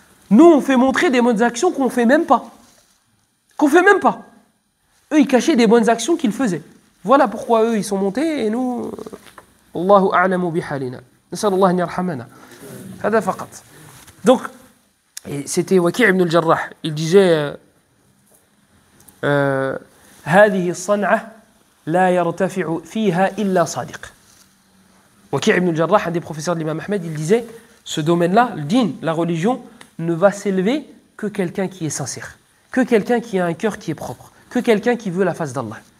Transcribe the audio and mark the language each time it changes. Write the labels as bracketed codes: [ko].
[fr] Nous, on fait montrer des bonnes actions qu'on ne fait même pas. Qu'on ne fait même pas. Eux, ils cachaient des bonnes actions qu'ils faisaient. Voilà pourquoi eux, ils sont montés et nous... [ar] Allahu a'lamu bihalina. Nas'alullah an yarhamana. Hada faqat. [fr] Donc, et c'était Waki' ibn al-Jarrah. Il disait [ar] هذه الصنعة لا يرتفع فيها إلا صادق. [fr] Waki' ibn al-Jarrah, un des professeurs de l'imam Ahmed, il disait ce domaine-là, le din, la religion, ne va s'élever que quelqu'un qui est sincère, que quelqu'un qui a un cœur qui est propre, que quelqu'un qui veut la face d'Allah.